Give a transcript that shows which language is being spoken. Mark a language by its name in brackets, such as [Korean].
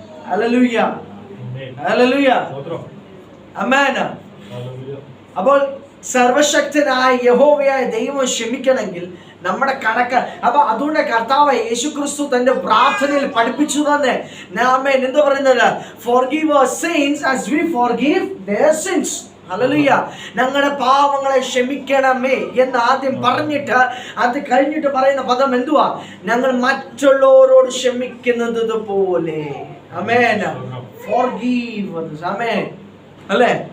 [Malayalam] Hallelujah, hallelujah, ആമേൻ. അപ്പോൾ സർവശക്തനായ യഹോവയായ ദൈവം ക്ഷമിക്കണമെങ്കിൽ നമ്മുടെ കണക്ക്. അപ്പൊ അതുകൊണ്ട് കർത്താവ് യേശുക്രിസ്തു തന്റെ പ്രാർത്ഥനയിൽ പഠിപ്പിച്ചു തന്നെ ആമേൻ എന്താ പറയുന്നത്? [English] Forgive our sins as we forgive their sins. [Malayalam] Hallelujah. ഞങ്ങളുടെ പാവങ്ങളെ ക്ഷമിക്കണമേ എന്ന് ആദ്യം പറഞ്ഞിട്ട് അത് കഴിഞ്ഞിട്ട് പറയുന്ന പദം എന്തുവാ? ഞങ്ങൾ മറ്റുള്ളവരോട് ക്ഷമിക്കുന്നത് പോലെ. ആമേൻ. [English] Forgive others. [Malayalam] ആമേൻ. അല്ലേ?